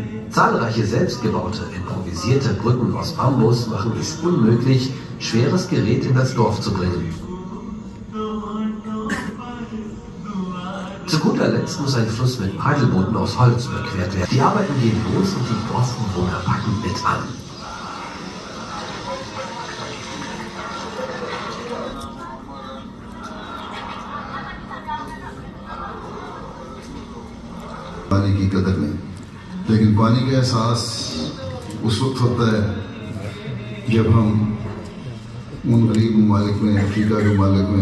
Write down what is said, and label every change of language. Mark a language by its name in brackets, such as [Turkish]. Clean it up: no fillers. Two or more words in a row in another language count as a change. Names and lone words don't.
[German] Zahlreiche selbstgebaute, improvisierte Brücken aus Bambus machen es unmöglich, schweres Gerät in das Dorf zu bringen. Zu guter Letzt muss ein Fluss mit Paddelbooten aus Holz überquert werden. Die Arbeiten gehen los und die Dorfbewohner packen mit an. [Urdu] پانی کی قدر نہیں، لیکن پانی کا احساس اس وقت ہوتا ہے جب ہم ان غریب ممالک میں، افریقہ کے ممالک میں,